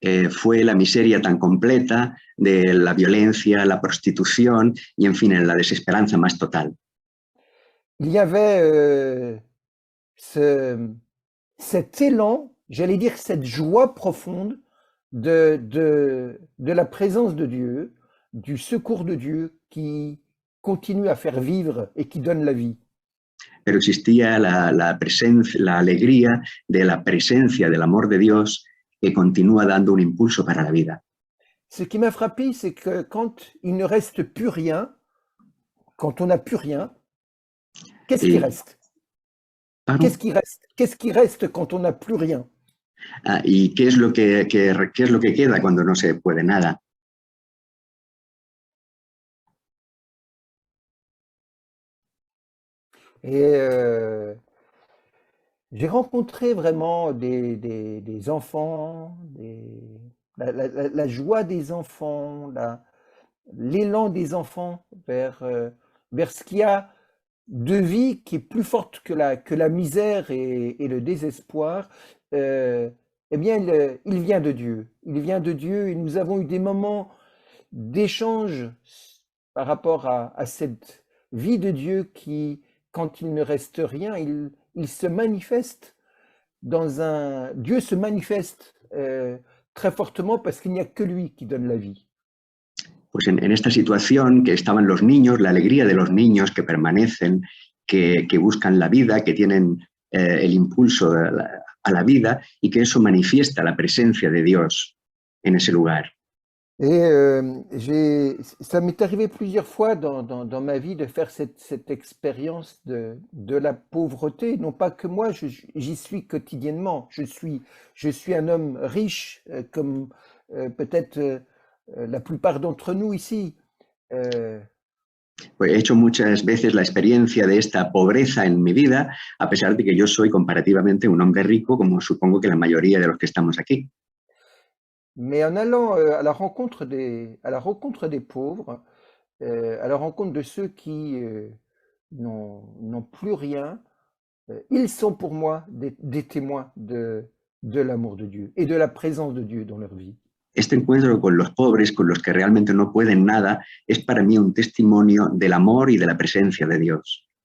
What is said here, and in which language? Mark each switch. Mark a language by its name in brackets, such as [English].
[Spanish] fue la miseria tan completa de la violencia, la prostitución y, en fin, en la desesperanza más total. [French] Il y avait cet élan, j'allais dire cette joie profonde de la présence de Dieu, du secours de Dieu qui continue à faire vivre et qui donne la vie. [Spanish] Pero existía la alegría de la presencia del amor de Dios que continúa dando un impulso para la vida. [French] Ce qui m'a frappé, c'est que quand il ne reste plus rien, quand on n'a plus rien, qu'est-ce qui reste? Qu'est-ce qui reste quand on n'a plus rien? [Spanish] ¿Y qué es lo que queda cuando no se puede nada? [French] Et j'ai rencontré vraiment des enfants, la joie des enfants, l'élan des enfants vers ce qu'il y a de vie qui est plus forte que la misère et le désespoir. Eh bien, il vient de Dieu. Il vient de Dieu et nous avons eu des moments d'échange par rapport à cette vie de Dieu qui, quand il ne reste rien, il se manifeste Dieu se manifeste très fortement parce qu'il n'y a que lui qui donne la vie. [Spanish] Pues en esta situación que estaban los niños, la alegría de los niños que permanecen, que buscan la vida, que tienen el impulso a la vida y que eso manifiesta la presencia de Dios en ese lugar. [French] Et ça m'est arrivé plusieurs fois dans ma vie de faire cette expérience de la pauvreté. Non pas que moi, j'y suis quotidiennement. Je suis un homme riche, comme peut-être la plupart d'entre nous ici. [Spanish] Pues he hecho muchas veces la experiencia de esta pobreza en mi vida, a pesar de que yo soy comparativamente un hombre rico, como supongo que la mayoría de los que estamos aquí. [French] mais en allant à la rencontre des pauvres, à la rencontre de ceux qui n'ont plus rien, ils sont pour moi des témoins de l'amour de Dieu et de la présence de Dieu dans leur vie. [Spanish] Este encuentro con los pobres, con los que realmente no pueden nada, es para mí un testimonio del amor y de la presencia de Dios.